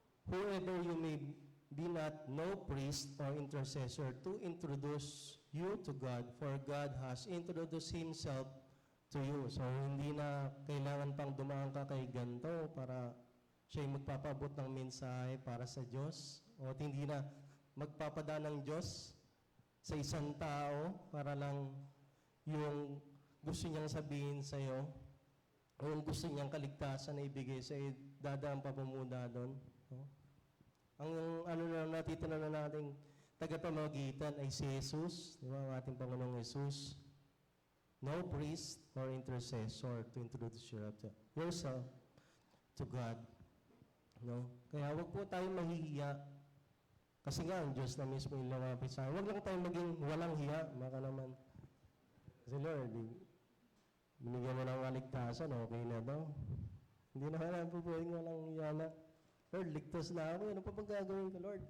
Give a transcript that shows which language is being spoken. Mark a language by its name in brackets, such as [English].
[English] Whoever you may be not no priest or intercessor to introduce you to God, for God has introduced Himself to you. [Filipino] So, hindi na kailangan pang dumaan ka kay ganito para siya'y magpapabot ng mensahe para sa Diyos. O hindi na magpapadaan ng Diyos sa isang tao para lang yung gusto niyang sabihin sa iyo o yung gusto niyang kaligtasan na ibigay sa iyo, dadaan pa pumuda doon. No? Ang natitira na nating tagapamagitan ay si Jesus, di ba, ang ating Panginoong Jesus. [English] No priest or intercessor to introduce yourself to God. [Filipino] No? Kaya wag po tayong mahihiya. Kasi nga, ang Diyos na mismo yung lumapit sa akin. Huwag lang tayong maging walang hiya, baka naman. Kasi Lord, binigyan mo ng kaligtasan, okay na daw. Hindi na kailangan po pwedeng walang hiya na. Lord, ligtas na ako. Ano pa bang gagawin ko, Lord?